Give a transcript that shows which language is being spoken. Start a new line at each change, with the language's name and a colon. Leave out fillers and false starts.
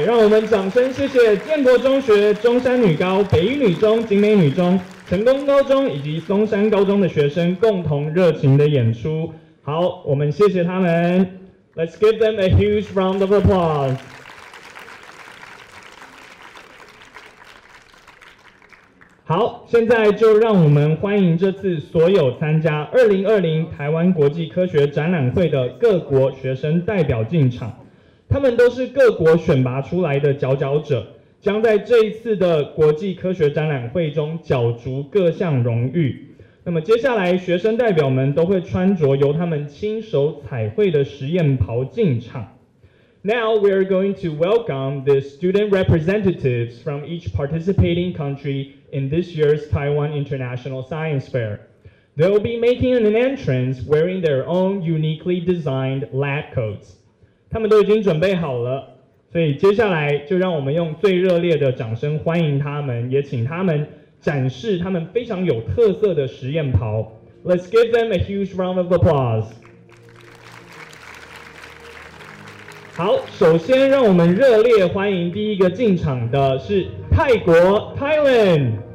Chinese: 让我们掌声谢谢建国中学、中山女高、北一女中、景美女中、成功高中以及松山高中的学生共同热情的演出。好，我们谢谢他们。
English: Let's give them a huge round of applause.
Chinese: 好，现在就让我们欢迎这次所有参加2020台湾国际科学展览会的各国学生代表进场。他们都是各国选拔出来的佼佼者，将在这一次的国际科学展览会中角逐各项荣誉。那么接下来，学生代表们都会穿着由他们亲手彩绘的实验袍进场。
English: Now we are going to welcome the student representatives from each participating country in this year's Taiwan International Science Fair. They will be making an entrance wearing their own uniquely designed lab coats.
Chinese: 他们都已经准备好了，所以接下来就让我们用最热烈的掌声欢迎他们，也请他们展示他们非常有特色的实验袍。
English: Let's give them a huge round of applause.
Chinese: 好，首先让我们热烈欢迎第一个进场的是泰国 Thailand。